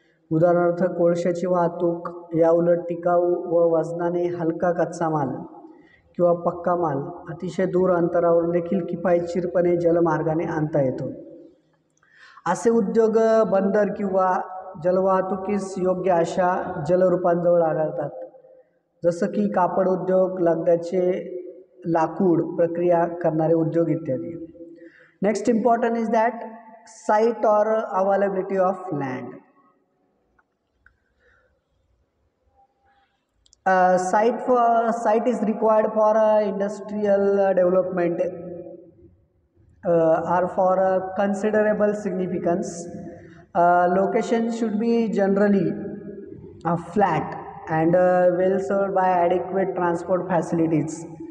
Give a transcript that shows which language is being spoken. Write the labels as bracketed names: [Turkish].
[Marathi] उदाहरणार्थ कोळशाची वाहतूक, या उलट टिकाऊ व वजनाने हलका कच्चा माल किंवा पक्का माल अतिशय दूर अंतरावरून देखील किफायतशीरपणे जलमार्गाने आणता येतो. असे उद्योग बंदर किंवा जलवाहतुकीस योग्य अशा जलरूपांजवळ आढळतात, जसं की कापड उद्योग, लगद्याचे लाकूड प्रक्रिया करणारे उद्योग इत्यादी. [English] Next important is that site और availability of land. Site is required for industrial development or for considerable significance. Location should be generally flat and well served by adequate transport facilities.